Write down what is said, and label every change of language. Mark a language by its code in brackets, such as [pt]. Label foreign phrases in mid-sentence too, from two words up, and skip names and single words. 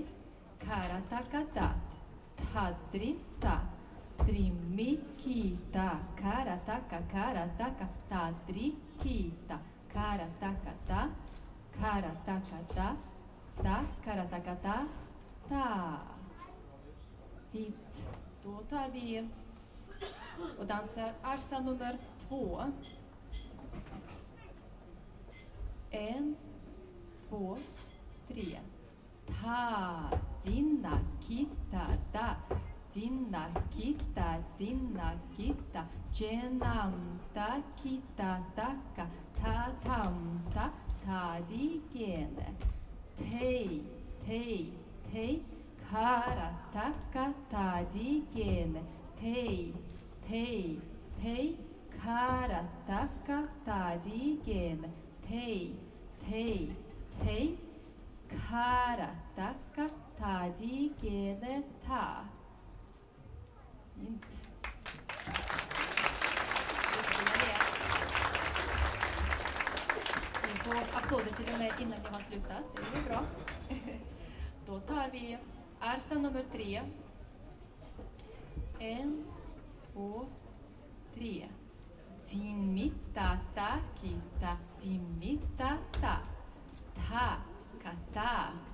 [sv] Karataka ta. Tadrita. Trimikita karataka karataka tadrikita. Karataka ta. Karataka ta. Ta karataka ta. Ta. Fint. Då tar vi och dansar arsa nummer 2. 1, 2, 3. Ta dinna kita da. Dinna kita. Genamta kita taka. Ta tamta. Ta digene. Tei. Karataka tajigene. Tei. Karataka tajigene. Tei. Karataka tajigene ta. Ni får applåder till och med innan jag har slutat. Det är bra. Då tar vi arsa nummer 3. 1, 2, 3. Dimitata kita. Dimitata. Ta kata.